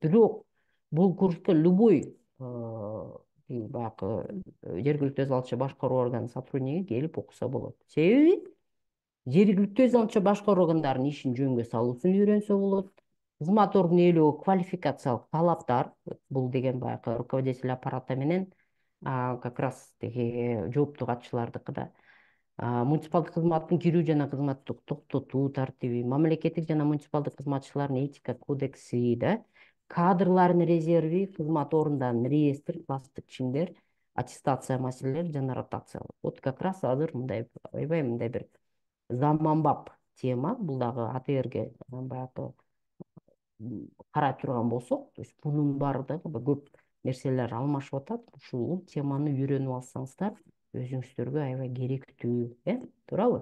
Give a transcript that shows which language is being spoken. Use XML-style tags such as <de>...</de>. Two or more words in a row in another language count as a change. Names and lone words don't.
<ky>Бирок бул курска любой баягы жергиликтүү өз алынча башкаруу органынын сотрудниги келип окуса болот. Себеби жергиликтүү өз алынча башкаруу органдарынын ишин жөнгө салуусун үйрөнсө болот. кызмат ордун ээлөө квалификациялык талаптар, бул деген баягы</ky> <ru>руководитель аппарата</ru> <ky>менен</ky> <ru>как раз</ru> <ky>тиги жооптуу катчылардыкы да. Муниципалдык кызматтын кирүү жана кызматтык токтотуу тартиби, мамлекеттик жана муниципалдык кызматчылардын этика кодекси да, кадрлардын резерви, кызмат орундарынын реестр, класстык чиндер, аттестация маселелери жана ротация.</ky> <ru>Вот как раз</ru> <ky>азыр мындай аябай мындай бир заманбап тема. Бул дагы АТРге баягы карап турган болсок,</ky> <ru>то есть</ru> <ky>бунун баары дагы көп нерселер алмашып атат. Ушул теманы үйрөнүп алсаңыздар, өзүңүздөргө аябай керектүү, туурабы?</ky>